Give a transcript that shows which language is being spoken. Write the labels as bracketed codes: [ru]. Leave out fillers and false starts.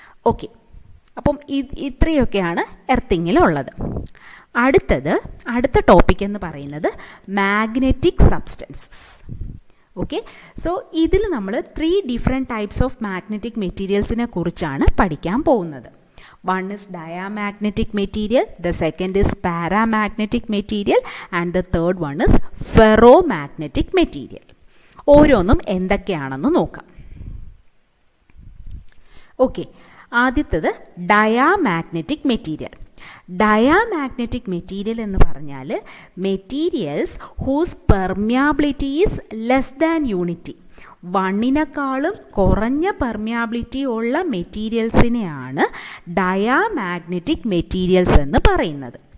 [ml] Okay, അപ്പം ഇത്രയൊക്കെയാണ് എർത്തിങ്ങിലുള്ളത്. അടുത്ത ടോപ്പിക് എന്ന് പറയുന്നത് മാഗ്നറ്റിക് സബ്സ്റ്റൻസസ്. ഓക്കെ, സോ ഇതിൽ നമ്മൾ 3 ഡിഫറെൻറ്റ് ടൈപ്സ് ഓഫ് മാഗ്നറ്റിക് മെറ്റീരിയൽസിനെ കുറിച്ചാണ് പഠിക്കാൻ പോകുന്നത്. [en] One is diamagnetic material, the second is paramagnetic material, and the third one is ferromagnetic material. [ml] ഓരോന്നും എന്തൊക്കെയാണെന്ന് നോക്കാം. ഓക്കെ, ആദ്യത്തേത് ഡയാമാഗ്നറ്റിക് മെറ്റീരിയൽ. [en] diamagnetic material [ml] എന്ന് പറഞ്ഞാൽ [en] Materials whose permeability is less than unity. [ml] 1നെക്കാളും കുറഞ്ഞ പെർമിയാബിലിറ്റി ഉള്ള മെറ്റീരിയൽസിനെയാണ് ഡയാമാഗ്നറ്റിക് മെറ്റീരിയൽസ് എന്ന് പറയുന്നത്.